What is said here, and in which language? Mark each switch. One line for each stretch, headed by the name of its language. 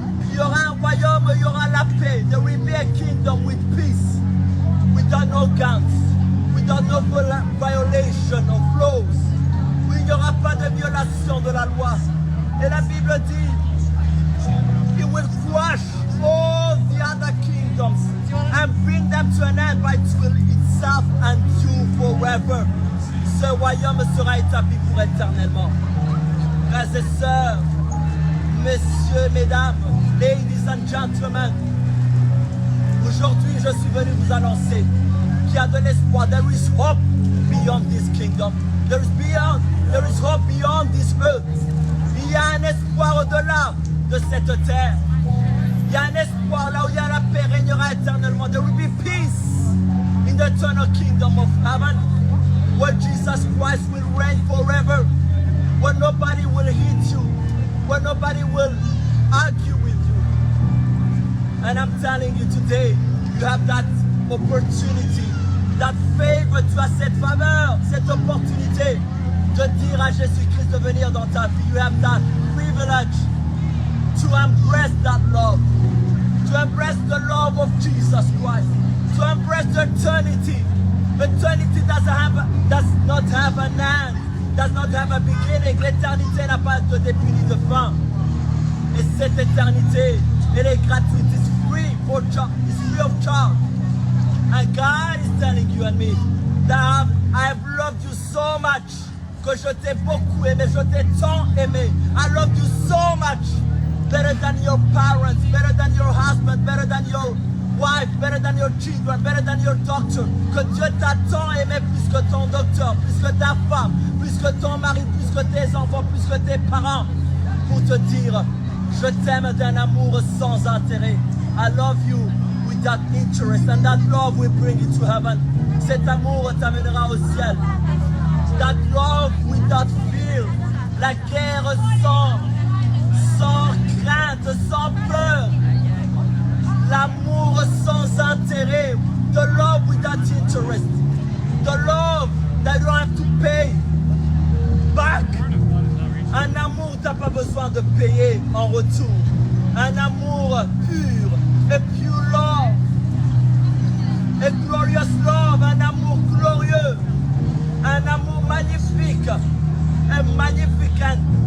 French: Il y aura un royaume, il y aura la paix.
English: There will be a kingdom with peace, without no guns, without no violation of laws.
French: Où il n'y aura pas de violation de la loi. Et la Bible dit,
English: He will crush all the other kingdoms and bring them to an end by it will itself endure forever.
French: Ce royaume sera établi pour éternellement. Frères et sœurs, messieurs, mesdames,
English: ladies and gentlemen,
French: aujourd'hui je suis venu vous annoncer qu'il y a de l'espoir.
English: There is hope beyond this kingdom. There is hope beyond this earth.
French: Il y a un espoir au-delà de cette terre. Il y a un espoir là où il y a la paix régnera éternellement.
English: There will be peace in the eternal kingdom of heaven, where Jesus Christ will reign forever, where nobody will hit you, where nobody will argue with you. And I'm telling you today, you have that opportunity, that favor,
French: tu as cette faveur, cette opportunité de dire à Jésus-Christ de venir dans ta vie.
English: You have that privilege to embrace that love, to embrace the love of Jesus Christ, to embrace the eternity. Eternity does not have an end, does not have a beginning.
French: L'éternité n'a pas de début ni de fin. Et cette éternité, elle est gratuite.
English: It's free of charge. And God is telling you and me that I have loved you so much,
French: que je t'ai beaucoup aimé, je t'ai tant aimé.
English: I love you so much, better than your parents, better than your husband, better than your wife, better than your children, better than your doctor.
French: Que Dieu t'a tant aimé plus que ton docteur, plus que ta femme, plus que ton mari, plus que tes enfants, plus que tes parents, pour te dire, je t'aime d'un amour sans intérêt.
English: I love you without interest, and that love will bring you to heaven.
French: Cet amour t'amènera au ciel.
English: That love without fear,
French: la guerre sans crainte, sans peur. L'amour sans intérêt,
English: the love without interest, the love that you don't have to pay back.
French: Un amour, t'as pas besoin de payer en retour. Un amour pur,
English: a pure love, a glorious love,
French: un amour glorieux, un amour magnifique,
English: a magnificent